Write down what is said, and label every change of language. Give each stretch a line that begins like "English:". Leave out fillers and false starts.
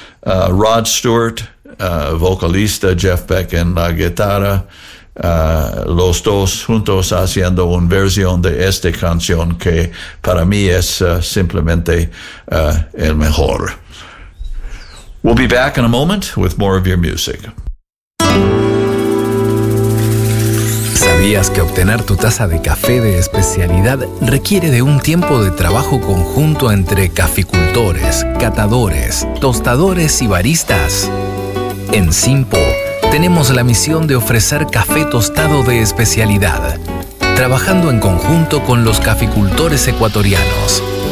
Spanish: Rod Stewart, vocalista, Jeff Beck en la guitarra, los dos juntos haciendo una versión de esta canción que para mí es simplemente el mejor.
English: We'll be back in a moment with more of your music.
Spanish: ¿Sabías que obtener tu taza de café de especialidad requiere de un tiempo de trabajo conjunto entre caficultores, catadores, tostadores y baristas? En Simpo tenemos la misión de ofrecer café tostado de especialidad, trabajando en conjunto con los caficultores ecuatorianos.